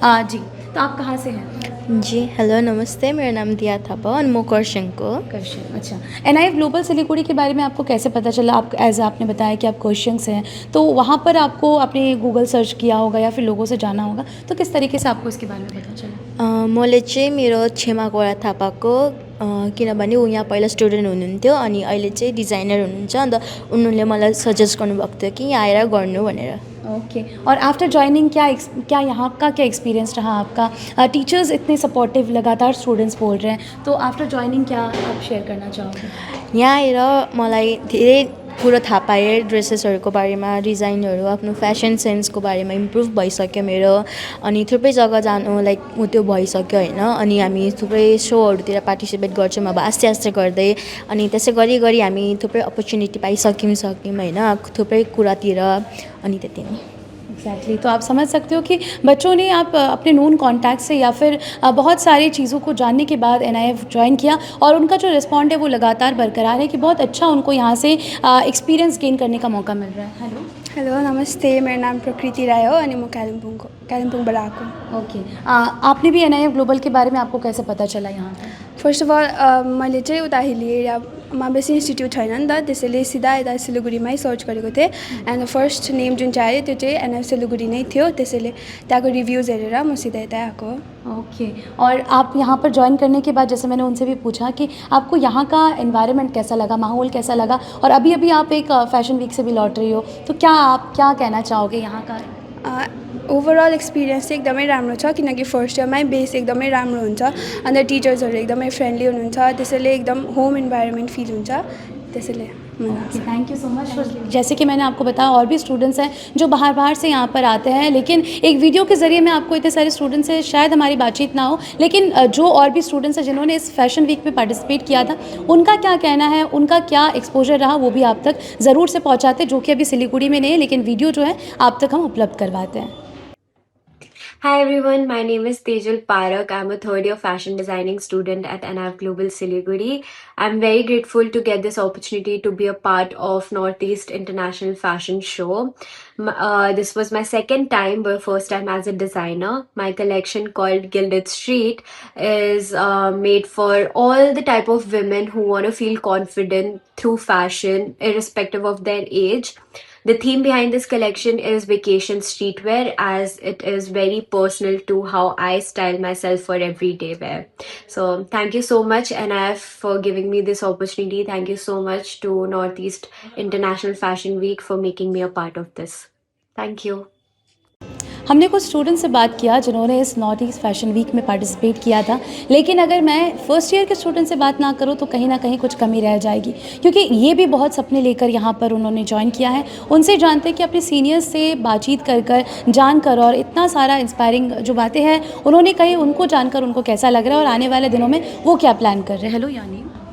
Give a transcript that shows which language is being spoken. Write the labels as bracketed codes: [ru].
[hi] जी, तो आप कहाँ से हैं? जी हेलो नमस्ते, मेरा नाम दिया थापा और मैं कर्शन को। अच्छा, NIF ग्लोबल सिलीगुड़ी के बारे में आपको कैसे पता चला? आप आपने बताया कि आप क्वेश्चन से हैं, तो वहाँ पर आपको आपने गूगल सर्च किया होगा या फिर लोगों से जाना होगा, तो किस तरीके से आपको इसके बारे में पता चला? [ne] मैले चाहिँ मेरो छेमा गोरा थापाको किनभने ऊ यहाँ पहिला स्टुडेन्ट हुनुहुन्थ्यो, अनि अहिले चाहिँ डिजाइनर हुनुहुन्छ, अन्त उनीहरूले मलाई सजेस्ट गर्नुभएको थियो कि यहाँ आएर गर्नु भनेर। [hi] ओके और [en] after joining [hi] क्या यहाँ का क्या एक्सपीरियंस रहा आपका? टीचर्स इतने सपोर्टिव लगातार स्टूडेंट्स बोल रहे हैं, तो [en] after joining [hi] क्या आप शेयर करना चाहोगे? [ne] यहाँ आएर मलाई धेरै कुरो थाहा पाएँ ड्रेसेसहरूको बारेमा, डिजाइनहरू, आफ्नो फेसन सेन्सको बारेमा इम्प्रुभ भइसक्यो मेरो। अनि थुप्रै जग्गा जानु लाइक त्यो भइसक्यो होइन। अनि हामी थुप्रै सोहरूतिर पार्टिसिपेट गर्छौँ अब आस्ते आस्ते गर्दै। अनि त्यसै गरी गरी हामी थुप्रै अपर्च्युनिटी पाइसक्यौँ होइन थुप्रै कुरातिर। अनि त्यति नै। [hi] एग्जैक्टली तो आप समझ सकते हो कि बच्चों ने आप अपने नोन कॉन्टैक्ट से या फिर बहुत सारी चीज़ों को जानने के बाद NIF ज्वाइन किया और उनका जो रिस्पॉन्ड है वो लगातार बरकरार है कि बहुत अच्छा उनको यहाँ से एक्सपीरियंस गेन करने का मौका मिल रहा है। [ne] हेलो नमस्ते, मेरो नाम प्रकृति राय हो अनि म कालिम्पोङबाट आएको। [hi] ओके आपने भी NIF ग्लोबल के बारे में आपको कैसे पता चला यहाँ पर? [en] first of all [ne] मैले चाहिँ उता हिली एरियामा बेसी इन्स्टिट्युट छैन नि त, त्यसैले सिधा यता सिलगढीमै सर्च गरेको थिएँ। एन्ड फर्स्ट नेम जुन चाहिँ आयो त्यो चाहिँ NIF सिलगढी नै थियो, त्यसैले त्यहाँको रिभ्यूज हेरेर म सिधा यता आएको। [hi] ओके और आप यहाँ पर ज्वाइन करने के बाद जैसे मैंने उनसे भी पूछा कि आपको यहाँ का एनवायरनमेंट कैसा लगा, माहौल कैसा लगा, और अभी अभी आप एक फैशन वीक से भी लौट रही हो, तो आप क्या कहना चाहोगे यहाँ का? [ne] ओभरअल एक्सपिरियन्स चाहिँ एकदमै राम्रो छ, किनकि फर्स्ट इयरमै बेस एकदमै राम्रो हुन्छ। अन्त टिचर्सहरू एकदमै फ्रेन्डली हुनुहुन्छ, त्यसैले एकदम होम इन्भाइरोमेन्ट फिल हुन्छ, त्यसैले। [en] Thank you so much. [hi] जैसे कि मैंने आपको बताया और भी स्टूडेंट्स हैं जो बाहर से यहाँ पर आते हैं, लेकिन एक वीडियो के ज़रिए मैं आपको इतने सारे स्टूडेंट्स से शायद हमारी बातचीत ना हो, लेकिन जो और भी स्टूडेंट्स हैं जिन्होंने इस फैशन वीक में पार्टिसिपेट किया था, उनका क्या कहना है, उनका क्या एक्सपोजर रहा, वो भी आप तक ज़रूर से पहुँचाते, जो कि अभी सिलीगुड़ी में नहीं है, लेकिन वीडियो जो है आप तक हम उपलब्ध करवाते हैं। [en] Hi everyone, my name is Tejal Parak. I'm a third year fashion designing student at NIF Global Siliguri. I'm very grateful to get this opportunity to be a part of Northeast International Fashion Show. This was my second time, but first time as a designer. My collection called Gilded Street is made for all the type of women who want to feel confident through fashion, irrespective of their age. The theme behind this collection is vacation streetwear, as it is very personal to how I style myself for everyday wear. So thank you so much NIF for giving me this opportunity. Thank you so much to Northeast International Fashion Week for making me a part of this. Thank you. [hi] हमने कुछ student से बात किया जिन्होंने इस north east fashion week में participate किया था, लेकिन अगर मैं फर्स्ट ईयर के स्टूडेंट से बात ना करूँ तो कहीं ना कहीं कुछ कमी रह जाएगी, क्योंकि ये भी बहुत सपने लेकर यहाँ पर उन्होंने ज्वाइन किया है। उनसे जानते हैं कि अपने सीनियर्स से बातचीत कर जानकर और इतना सारा इंस्पायरिंग जो बातें हैं उन्होंने कही, उनको जानकर उनको कैसा लग रहा है और आने वाले दिनों में वो क्या प्लान कर रहे हैं। हेलो यानी